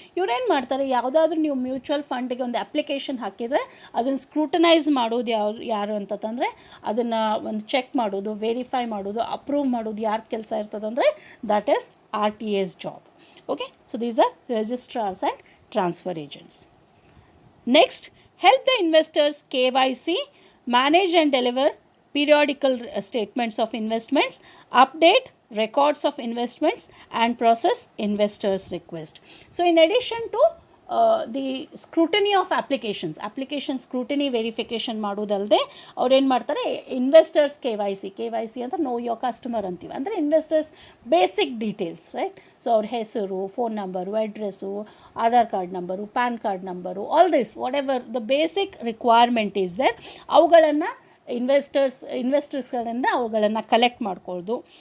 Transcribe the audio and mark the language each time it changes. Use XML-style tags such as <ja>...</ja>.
<kn>ಇವ್ರೇನು ಮಾಡ್ತಾರೆ, ಯಾವುದಾದ್ರೂ ನೀವು ಮ್ಯೂಚುವಲ್ ಫಂಡಿಗೆ ಒಂದು ಅಪ್ಲಿಕೇಶನ್ ಹಾಕಿದರೆ ಅದನ್ನು ಸ್ಕ್ರೂಟನೈಸ್ ಮಾಡೋದು ಯಾರು ಅಂತಂದರೆ, ಅದನ್ನು ಒಂದು ಚೆಕ್ ಮಾಡೋದು, ವೆರಿಫೈ ಮಾಡೋದು, ಅಪ್ರೂವ್ ಮಾಡೋದು ಯಾರ ಕೆಲಸ ಇರ್ತದಂದರೆ</kn> <en>That is RTAs job. Okay, so these are registrars and transfer agents. Next, help the investors KYC, manage and deliver periodical statements of investments, update records of investments and process investors' request. So in addition to the scrutiny of application scrutiny verification</en> <kn>ಮಾಡೋದಲ್ಲದೆ ಅವ್ರು ಏನು ಮಾಡ್ತಾರೆ, investors KYC ಅಂತ</kn> <en>know your customer</en> <kn>ಅಂತೀವಿ, ಅಂದರೆ investors basic details, right. So ಅವ್ರ ಹೆಸರು, phone number, address, Aadhaar card number, PAN card number,</kn> <en>all this whatever the basic requirement is there,</en> <kn>ಅವುಗಳನ್ನು ಇನ್ವೆಸ್ಟರ್ಸ್ಗಳಿಂದ ಅವುಗಳನ್ನು ಕಲೆಕ್ಟ್ ಮಾಡ್ಕೊಳ್ಳೋದು.</kn>